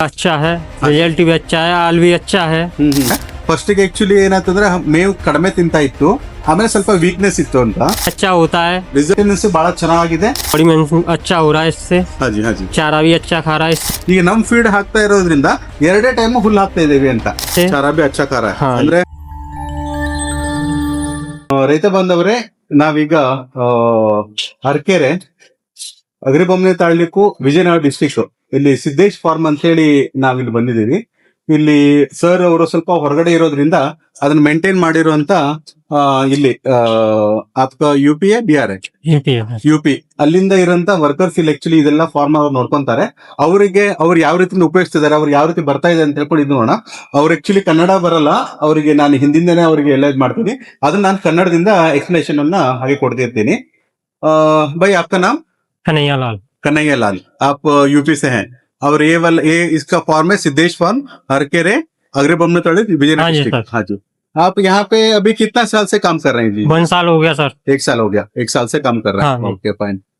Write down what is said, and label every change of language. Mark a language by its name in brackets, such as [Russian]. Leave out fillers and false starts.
[Hindi] अच्छा है, रिजल्ट भी अच्छा है, हाल भी अच्छा है। [Kannada] ಫಸ್ಟ್ ಗೆ ಆಕ್ಚುಲಿ ಏನಾಯ್ತಂದ್ರೆ ಮೇವು ಕಡಿಮೆ ತಿಂತಾ ಇತ್ತು, ಆಮೇಲೆ ಸ್ವಲ್ಪ ವೀಕ್ನೆಸ್ ಇತ್ತು ಅಂತ. [Hindi] अच्छा होता है, [Kannada] ರಿಸಲ್ಟ್ ಬಹಳ ಚೆನ್ನಾಗಿದೆ. [Hindi] बॉडी में अच्छा हो रहा है इससे, ಹಾಜಿ ಹಾಜಿ. चारा भी अच्छा खा रहा है इससे। [Kannada] ಈಗ ನಮ್ ಫೀಡ್ ಹಾಕ್ತಾ ಇರೋದ್ರಿಂದ ಎರಡೇ ಟೈಮ್ ಹುಲ್ಲು ಹಾಕ್ತಾ ಇದೀವಿ ಅಂತ. [Hindi] ಚಾರ ಬಿ ಅಚ್ಚ ಖಾರ ಹಾ. [Kannada] ಅಂದ್ರೆ ರೈತ ಬಾಂಧವರೇ, ನಾವೀಗ ಅರಕೆರೆ ಅಗ್ರಿಬೊಮ್ಮನೆ ತಾಳ್ಲಿಕ್ಕೂ ವಿಜಯನಗರ ಡಿಸ್ಟಿಕ್ ಇಲ್ಲಿ ಸಿದ್ದೇಶ್ ಫಾರ್ಮ್ ಅಂತ ಹೇಳಿ ನಾವಿಲ್ಲಿ ಬಂದಿದ್ದೀವಿ. ಇಲ್ಲಿ ಸರ್ ಅವರು ಸ್ವಲ್ಪ ಹೊರಗಡೆ ಇರೋದ್ರಿಂದ ಅದನ್ನ ಮೇಂಟೈನ್ ಮಾಡಿರುವಂತ ಇಲ್ಲಿ ಆಪ್ಕ ಯುಪಿ ಬಿಆರ್ ಯುಪಿ ಅಲ್ಲಿಂದ ಇರೋಂತ ವರ್ಕರ್ಸ್ ಇಲ್ಲಿ ಆಕ್ಚುಲಿ ಇದೆಲ್ಲ ಫಾರ್ಮ್ ಅವ್ರು ನೋಡ್ಕೊಂತಾರೆ. ಅವರಿಗೆ ಅವ್ರು ಯಾವ ರೀತಿ ಉಪಯೋಗಿಸ್ತಿದ್ದಾರೆ, ಅವ್ರು ಯಾವ ರೀತಿ ಬರ್ತಾ ಇದೆ ಅಂತ ಹೇಳ್ಕೊಂಡು ಇದು ನೋಡೋಣ. ಅವ್ರು ಆಕ್ಚುಲಿ ಕನ್ನಡ ಬರಲ್ಲ ಅವರಿಗೆ, ನಾನು ಹಿಂದಿಂದನೇ ಅವರಿಗೆ ಎಲ್ಲ ಇದು ಮಾಡ್ತೀನಿ. ಅದನ್ನ ನಾನು ಕನ್ನಡದಿಂದ ಎಕ್ಸ್ಪ್ಲನೇಷನ್ ಅನ್ನ ಹಾಗೆ ಕೊಡ್ತಿರ್ತೀನಿ. [Hindi] भाई आपका नाम? कन्हैया लाल। कन्हैया लाल, आप यूपी से हैं और ये इसका फॉर्म है सिद्धेश फार्म, हरकेरे अग्रिबोम्मने ताड़ी विजयनगर हाँ जी डिस्ट्रिक्ट। सर। हाँ जी। आप यहाँ पे अभी कितना साल से काम कर रहे हैं जी? 1 साल हो गया सर। 1 साल हो गया, 1 साल से काम कर रहे हैं। हाँ। [English] Okay fine.